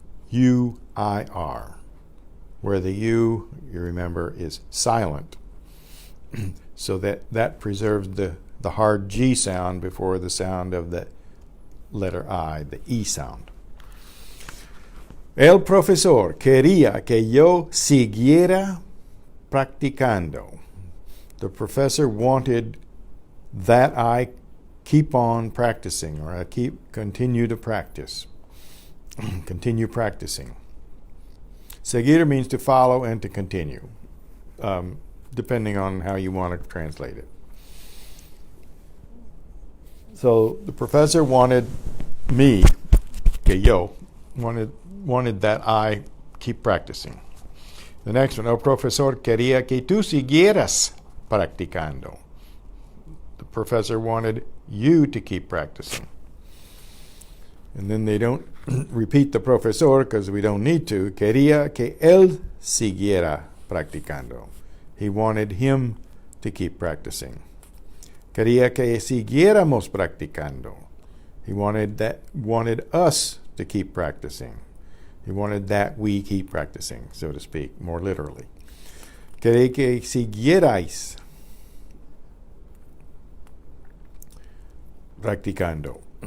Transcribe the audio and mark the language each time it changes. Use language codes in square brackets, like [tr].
[en] Where the U, you remember, is silent. So that preserves the hard G sound before the sound of the letter I, the E sound. [es] El profesor quería que yo siguiera practicando. [en] The professor wanted that I keep on practicing, or I continue to practice. Continue practicing. Seguir means to follow and to continue, depending on how you want to translate it. So the professor wanted me, [es] que yo, [en] wanted that I keep practicing. The next one, [es] el profesor quería que tú siguieras practicando. [en] The professor wanted you to keep practicing. And then they don't repeat the profesor because we don't need to. [es] Quería que él siguiera practicando. [en] He wanted him to keep practicing. [es] Quería que siguiéramos practicando. [en] He wanted us to keep practicing. He wanted that we keep practicing, so to speak, more literally. [es] Quería que siguierais practicando.